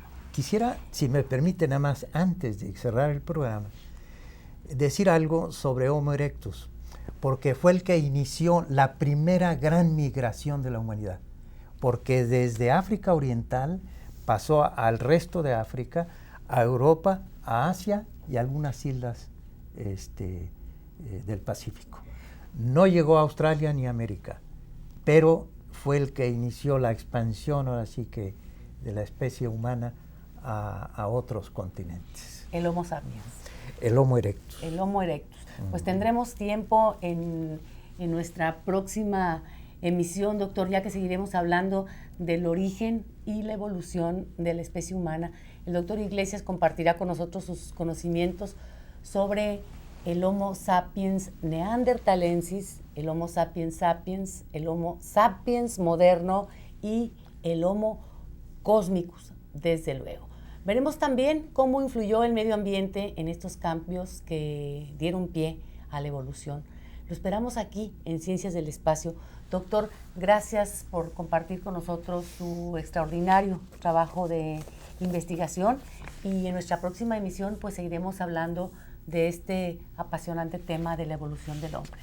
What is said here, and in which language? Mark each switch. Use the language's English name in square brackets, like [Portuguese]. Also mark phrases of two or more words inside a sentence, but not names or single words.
[Spanish] Quisiera, si me permite, nada más antes de cerrar el programa, decir algo sobre Homo erectus, porque fue el que inició la primera gran migración de la humanidad, porque desde África Oriental pasó al resto de África, a Europa, a Asia y a algunas islas del Pacífico. No llegó a Australia ni a América, pero fue el que inició la expansión, ahora sí que, de la especie humana a otros continentes. El Homo sapiens. El Homo erectus. El Homo erectus. Pues tendremos tiempo en nuestra próxima emisión, doctor, ya que seguiremos hablando del origen y la evolución de la especie humana. El doctor Iglesias compartirá con nosotros sus conocimientos sobre el Homo sapiens neanderthalensis, el Homo sapiens sapiens, el Homo sapiens moderno y el Homo cosmicus, desde luego. Veremos también cómo influyó el medio ambiente en estos cambios que dieron pie a la evolución. Lo esperamos aquí en Ciencias del Espacio. Doctor, gracias por compartir con nosotros su extraordinario trabajo de investigación, y en nuestra próxima emisión pues seguiremos hablando de este apasionante tema de la evolución del hombre.